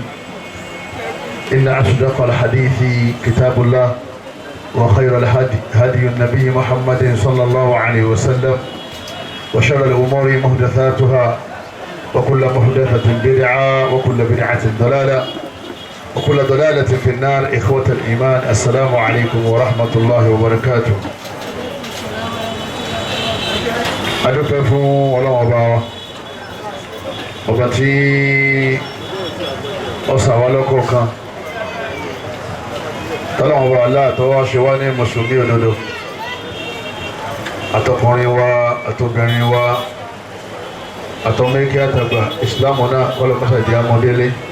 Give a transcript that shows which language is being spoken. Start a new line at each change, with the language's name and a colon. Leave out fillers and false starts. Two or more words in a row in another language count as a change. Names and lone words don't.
Arabic: إن أصدق الحديث كتاب الله، وخير الهدي هدي النبي محمد صلى الله عليه وسلم، وشر الأمور محدثاتها، وكل محدثة بدعة، وكل بدعة ضلالة، وكل ضلالة في النار. إخوة الإيمان، السلام عليكم ورحمة الله وبركاته.
Yoruba: adúpẹ́ fún Ọlọ́run ọba tí ó ṣà wá lọ́kọ̀ọ̀kan, Ọlọ́run ọba aláàtọ́ wá ṣe wá ní mùsùlùmí òdodo, àtọkùnrin wa àtobìnrin wa àtọmẹ́kẹ́ àtàgbà, ìsìlámù náà kọ́lọ́mọ́sàdì amọ̀délé.